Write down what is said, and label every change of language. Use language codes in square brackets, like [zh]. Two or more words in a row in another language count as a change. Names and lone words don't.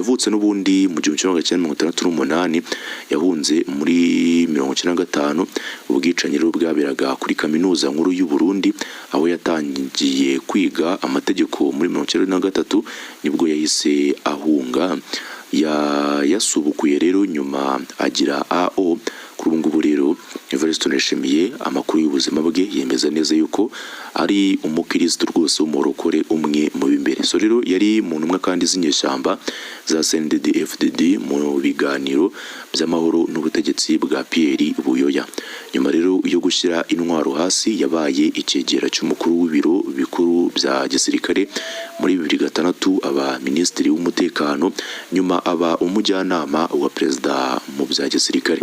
[rw] Yavutse n'ubundi mu 1968, yahunze muri 1995 ubwicanyi rero bwaberaga kuri kaminuza nkuru y'u Burundi, aho yatangiye kwiga amategeko muri 1993 nibwo yahise ahunga. Yasubukuye rero nyuma agira AO. Kuri ubu ngubu rero Evaristo Ndayishimiye amakuru y'ubuzima bwe yemeza neza yuko ari umukristo rwose w'umurokore umwe mu b'imbere. So rero yari mu ntumwa kandi z'inyeshyamba za CNDD FDD mu biganiro by'amahoro n'ubutegetsi bwa Pierre Buyoya. Nyuma rero yo gushyira intwaro hasi yabaye icyegera cy'umukuru w'ibiro bikuru bya gisirikare muri 2006, aba minisitiri w'umutekano, nyuma aba umujyanama wa perezida mu bya gisirikare.